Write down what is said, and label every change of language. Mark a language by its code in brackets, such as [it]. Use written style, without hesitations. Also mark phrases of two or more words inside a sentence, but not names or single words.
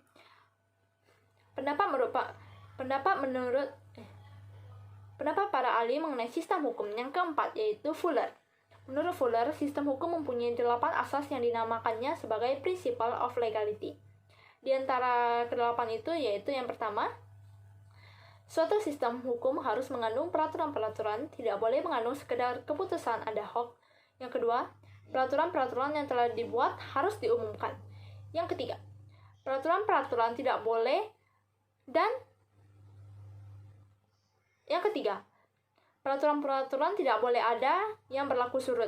[id] Pendapat para ahli mengenai sistem hukum yang keempat yaitu Fuller. Menurut Fuller, sistem hukum mempunyai 8 asas yang dinamakannya sebagai [en] Principle of Legality. [id] Di antara ke-8 itu yaitu yang pertama, suatu sistem hukum harus mengandung peraturan-peraturan, tidak boleh mengandung sekedar keputusan [la] ad hoc. [id] Yang kedua, peraturan-peraturan yang telah dibuat harus diumumkan. Yang ketiga, peraturan-peraturan tidak boleh peraturan-peraturan tidak boleh ada yang berlaku surut.